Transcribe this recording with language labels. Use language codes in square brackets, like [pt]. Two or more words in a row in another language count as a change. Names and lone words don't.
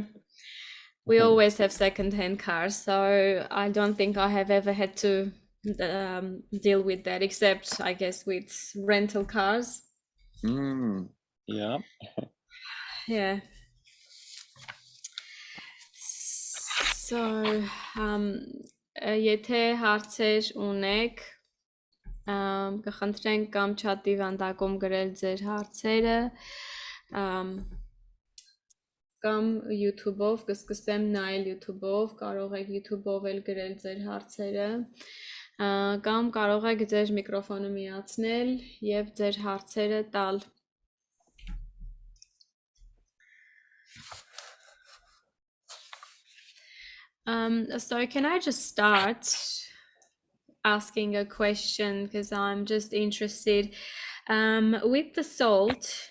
[en] We always have second-hand cars, so I don't think I have ever had to deal with that, except I guess with rental cars. Yeah. Yeah. So, [hy] եթե հարցեր ունեք, կխնդրենք կամ չաթի վանդակում գրել ձեր հարցերը, կամ YouTube-ով, կսկսեմ նայել YouTube-ով, կարող եք YouTube-ով էլ գրել ձեր հարցերը, կամ կարող եք ձեր միկրոֆոնը միացնել եւ ձեր հարցերը տալ. [en] So can I just start asking a question, because I'm just interested with the salt.